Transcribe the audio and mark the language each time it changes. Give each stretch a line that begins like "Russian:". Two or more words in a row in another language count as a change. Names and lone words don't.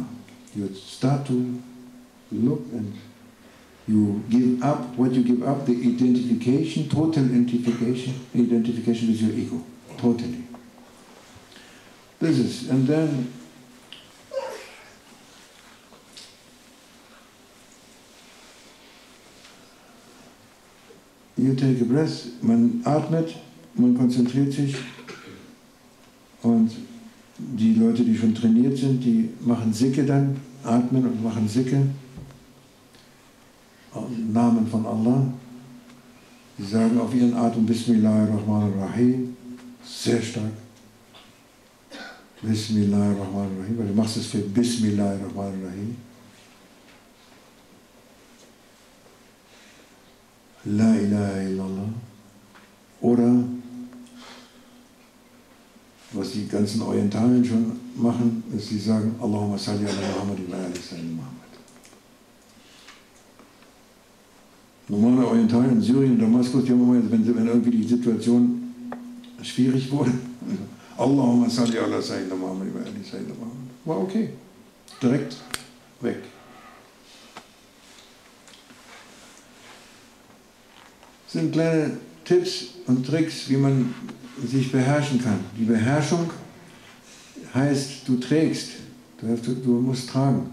English: You start to look and you give up, what you give up, the identification, total identification with your ego, totally. This is, and then you take a breath,
German: man atmet, man konzentriert sich, und die Leute, die schon trainiert sind, die machen Sikhe dann, atmen und machen Sikhe, im Namen von Allah. Sie sagen auf ihren Atem Bismillahirrahmanirrahim, sehr stark. Bismillahirrahmanirrahim, weil du machst es für Bismillahirrahmanirrahim.
Arabic: لا إله إلا الله.
German: Oder, was die ganzen Orientalen schon machen, ist, sie sagen
Arabic: اللهم صل على محمد وآل سيدنا محمد.
German: Normale Orientalen in Syrien und Damaskus, die haben immer, wenn irgendwie die Situation schwierig wurde,
Arabic: اللهم صل على سيدنا محمد وآل سيدنا محمد.
German: War okay. Direkt weg. Das sind kleine Tipps und Tricks, wie man sich beherrschen kann. Die Beherrschung heißt, du trägst, du musst tragen.